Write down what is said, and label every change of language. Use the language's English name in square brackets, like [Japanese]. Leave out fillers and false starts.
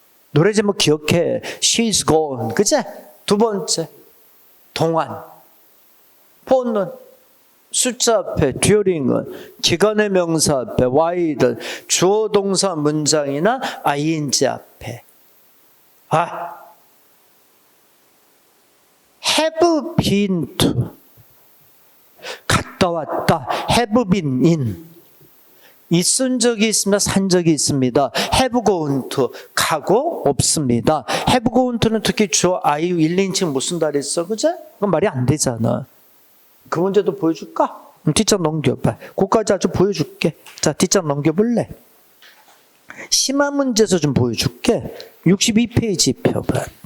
[Korean] 노래 제목 기억해. [English] She's gone. [Korean] 그치? 두 번째. 동안. 폰은 숫자 앞에 during은 기간의 명사 앞에 while은 주어 동사 문장이나 ing 앞에. have been to 갔다 왔다. have been in 있은 적이 있습니다. 산 적이 있습니다. have gone to 가고 없습니다. have gone to는 특히 주어 아이유 1, 2인칭 못 쓴다 그랬어. 그죠? 그건 말이 안 되잖아. 그 문제도 보여줄까? 뒷장 넘겨봐. 그거까지 아주 보여줄게. 자, 뒷장 넘겨볼래? 심화 문제에서 좀 보여줄게. 62페이지 펴봐.